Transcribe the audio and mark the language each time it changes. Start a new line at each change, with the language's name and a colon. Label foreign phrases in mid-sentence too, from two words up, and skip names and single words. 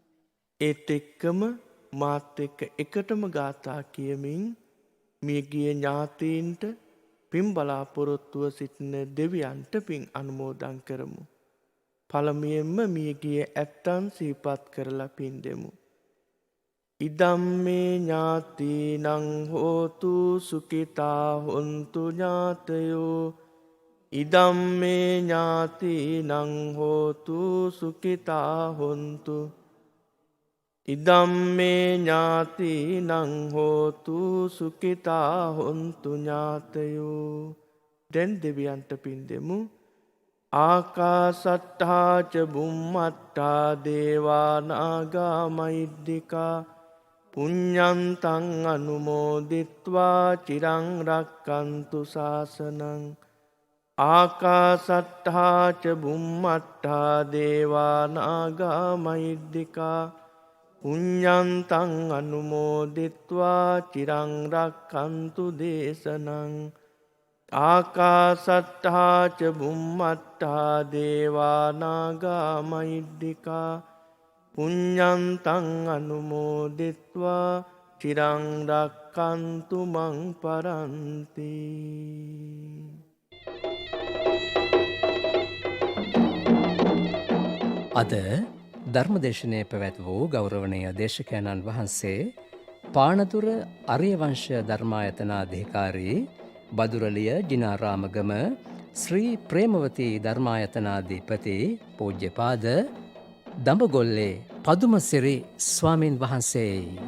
Sinhala: ඒත් එක්කම මාත් එක්ක එකටම ගාථා කියමින් මියගිය ඥාතීන්ට පින් බලාපොරොත්තුව සිටින දෙවියන්ට පින් අනුමෝදන් කරමු. පළමුවෙන්ම මියගිය ඇත්තන් සිහිපත් කරලා පින් දෙමු.
Pali: ඉදම්මේ ඥාතීනං හෝතු සුඛිතා හොන්තු ඥාතයෝ. ඉදම්මේ ඥාතීනං හෝතු සුඛිතා හොන්තු. ඉදම්මේ ඥාතීනං හෝතු සුඛිතා හොන්තු ඥාතයෝ.
Sinhala: දැන් දෙවියන්ට පින් දෙමු.
Pali: ආකාසට්ඨා ච බුම්මට්ඨා දේවා නාග මහිද්దికා පුඤ්ඤන්තං අනුමෝදිත්වා චිරං රක්칸තු ශාසනං. ආකාසට්ඨා ච බුම්මට්ඨා දේවා නාග මහිද්దికා පුඤ්ඤන්තං අනුමෝදිත්වා චිරං රක්칸තු දේශනං. ආකාසට්ඨා ච බුම්මට්ඨා දේවා නාග මහිද්దికා පුඤ්ඤන්තං අනුමෝදිත්වා චිරං රක්칸තු මං පරන්ති.
Sinhala: අද ධර්මදේශනය පැවැත් වූ ගෞරවනීය දේශකයන්න් වහන්සේ පානදුර අරියවංශ ධර්මායතනාධිකාරී බදුරලිය ජිනාරාමගම ශ්‍රී ප්‍රේමවතී ධර්මායතනාධිපති පූජ්‍යපාද දඹගොල්ලේ පදුමසිරි ස්වාමින් වහන්සේයි.